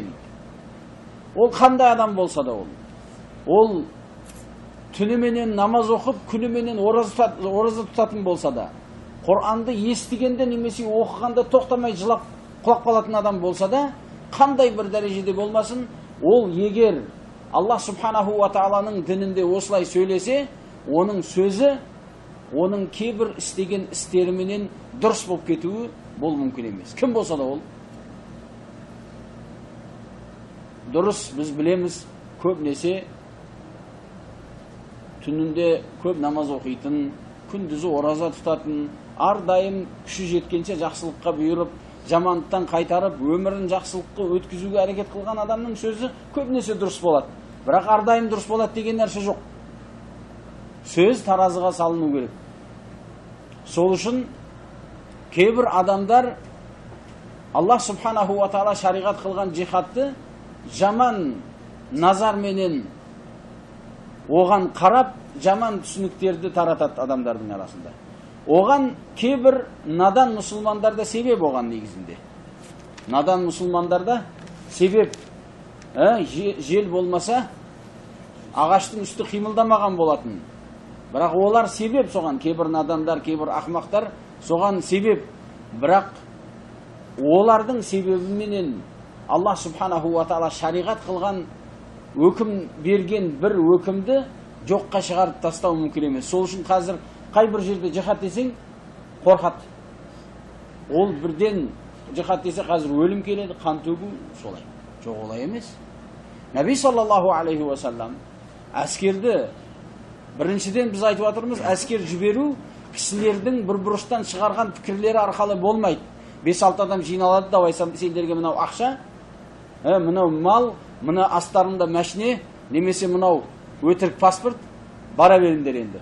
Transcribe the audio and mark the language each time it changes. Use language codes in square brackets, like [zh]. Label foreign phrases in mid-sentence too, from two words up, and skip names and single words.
[kk] Ол қандай адам болса да ол түніменен намаз оқып, күніменен ораза тұтатын болса да, Құранды естігенде немесе оқығанда тоқтамай жылап құлап қалатын адам болса да, қандай бір дәрежеде болмасын, ол егер [ar] الله سبحانه وتعالى [kk] дінінде осылай сөйлесе, оның сөзі, оның кейбір істеген істеріменен дұрыс болып кетуі бұл мүмкін емес. Кім болса да ол. Дұрыс, біз білеміз, көп несе түнінде көп намаз оқитын, күндізі ораза тұтатын, ардайым күші жеткенше жақсылыққа бұйырып, жамандықтан қайтарып, өмірін жақсылыққа өткізуге әрекет қылған адамның сөзі көп несе дұрыс болады. Бірақ ардайым дұрыс болады деген нәрсе жоқ. Сөз таразыға салыну керек. Сол үшін кейбір адамдар [ar] الله سبحانه وتعالى [kk] шариғат қылған джихадты жаман назарменен оған қарап, жаман түсініктерді таратады адамдардың арасында. Оған кейбір надан мұсылмандарда себеп оған негізінде. Надан мұсылмандарда себеп. Жел болмаса, ағаштың үсті қимылдамаған болатын. Бірақ олар себеп соған. Кейбір надандар, кейбір ақмақтар соған себеп. Бірақ олардың себебіменен [ar] الله سبحانه وتعالى [kk] шариғат қылған өкім берген бір өкімді жоққа шығарып тастау мүмкін емес. Сол үшін қазір қай бір жерде жихад десең қорқады. Ол бірден жихад десе қазір өлім келеді, қан төгу, солай. Жоқ, олай емес. Наби [ar] صلى الله عليه وسلم [kk] әскерді біріншіден біз айтып отырмыз, әскер жіберу кісілердің бір бұрыштан шығарған пікірлері арқылы болмайды. 5-6 адам жиналады, давай сендерге мынау ақша, мынау мал, мына астарында мәшіне, немесе мынау өтірік паспорт, бара беріңдер енді.